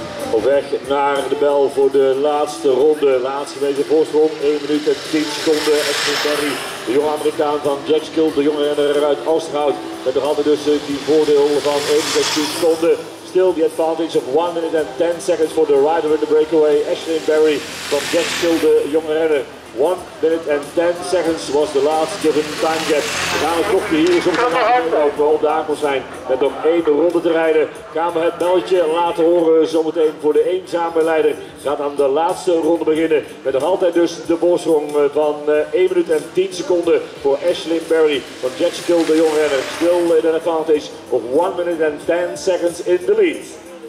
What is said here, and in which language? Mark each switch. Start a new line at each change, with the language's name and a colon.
Dutch: Op weg naar de bel voor de laatste ronde. Laatste meter voorsprong, 1 minuut en 10 seconden. Ashlyn Berry, de jonge Amerikaan van Jack Skill, de jonge renner uit Oosterhout. Met nog altijd dus die voordeel van 1 minuut en 10 seconden.
English: Still the advantage of 1 minute and 10 seconds for the rider in the breakaway. Ashlyn Berry van Jack Skill,
Dutch: de jonge renner.
English: 1 minute and 10 seconds was the last given time gap.
Dutch: We gaan het klokje hier soms op de aankomst zijn. Met nog 1 ronde te rijden. Gaan we het belletje laten horen zometeen voor de eenzame leider. Gaat aan de laatste ronde beginnen. Met nog altijd dus de voorsprong van 1 minuut en 10 seconden voor Ashlyn Berry van Jack Skill, de jonge renner.
English: Still in an advantage of 1 minute and 10 seconds in the lead.